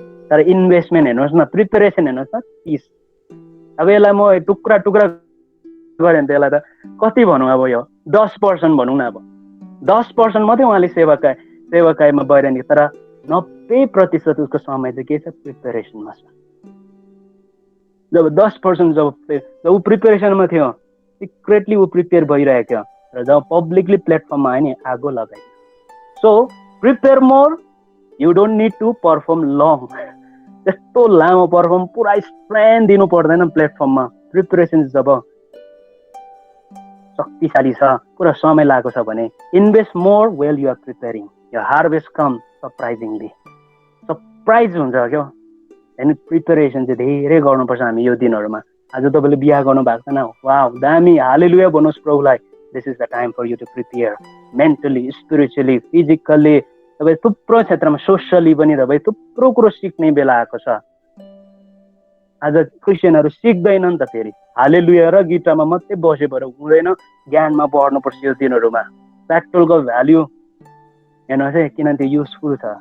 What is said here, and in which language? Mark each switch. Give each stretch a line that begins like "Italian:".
Nepali: तर इन्भेस्टमेन्ट हेर्नुहोस् न, प्रिपेरेसन हेर्नुहोस् न, 30। अब यसलाई म टुक्रा टुक्रा गरेँ भने त यसलाई त कति भनौँ, अब यो 10% भनौँ न। अब 10% मात्रै उहाँले सेवाकाईमा गइरहने। तर 90% उसको समय चाहिँ के छ? प्रिपेरेसनमा छ। जब 10% जब ऊ प्रिपेरेसनमा थियो, सिक्रेटली ऊ प्रिपेयर भइरहेको थियो, र जब पब्लिकली प्लेटफर्ममा आयो नि, आगो लगायो।
English: So prepare more, you don't need to perform long.
Nepali: त्यस्तो लामो पर्फर्म पुरा स्ट्रेन्थ दिनु पर्दैन प्लेटफर्ममा। प्रिपेरेसन जब शक्तिशाली छ, पुरा समय लागेको छ भने,
English: invest more well you are preparing,
Nepali: यो हार्भेस्ट कम सरप्राइजिङली। सरप्राइज हुन्छ क्या। होइन, प्रिपेरेसन चाहिँ धेरै गर्नुपर्छ हामी यो दिनहरूमा। आज तपाईँले बिहा गर्नु भएको छैन, वाह दामी, हालेलुया भन्नुहोस् प्रभुलाई।
English: This is the time for you to prepare mentally, spiritually, physically.
Nepali: तपाईँ थुप्रो क्षेत्रमा, सोसियली पनि तपाईँ थुप्रो कुरो सिक्ने बेला आएको छ। आज क्रिस्चियनहरू सिक्दैन नि त, फेरि हालेलुया र गीतामा मात्रै बसे भएर हुँदैन, ज्ञानमा बढ्नुपर्छ यो दिनहरूमा। पेट्रोलको भ्याल्यु हेर्नुहोस् है, किनभने त्यो युजफुल छ।